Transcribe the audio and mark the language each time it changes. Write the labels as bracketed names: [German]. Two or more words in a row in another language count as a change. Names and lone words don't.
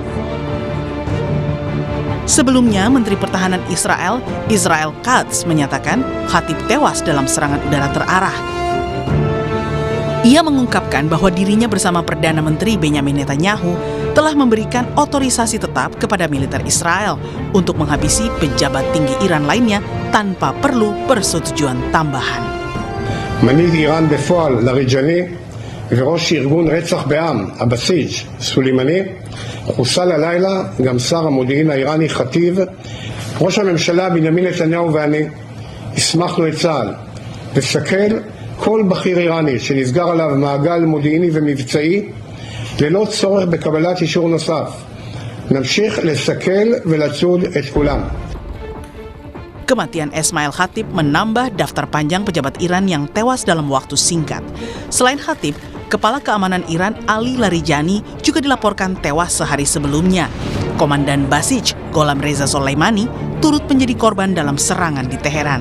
[Indonesian] Sebelumnya, Menteri Pertahanan Israel Katz menyatakan Khatib tewas dalam serangan udara terarah. Ia mengungkapkan bahwa dirinya bersama Perdana Menteri Benyamin Netanyahu telah memberikan otorisasi tetap kepada militer Israel untuk menghabisi pejabat tinggi Iran lainnya tanpa perlu persetujuan tambahan. [Hebrew] מנהיג איראן בפועל לריג'ני וראש ארגון רצח בעם, הבסיג' סולימני, חוסל הלילה גם שר המודיעין האיראני חטיב. ראש הממשלה בנימין נתניהו ואני הסמכנו את צה"ל לסכל כל בכיר איראני שנסגר עליו מעגל מודיעיני ומבצעי ללא צורך בקבלת אישור נוסף. נמשיך לסכל ולצוד את כולם. [Indonesian] Kematian Esmail Khatib menambah daftar panjang pejabat Iran yang tewas dalam waktu singkat. Selain Khatib, Kepala Keamanan Iran Ali Larijani juga dilaporkan tewas sehari sebelumnya. Komandan Basij, Gholam Reza Soleimani, turut menjadi korban dalam serangan di Teheran.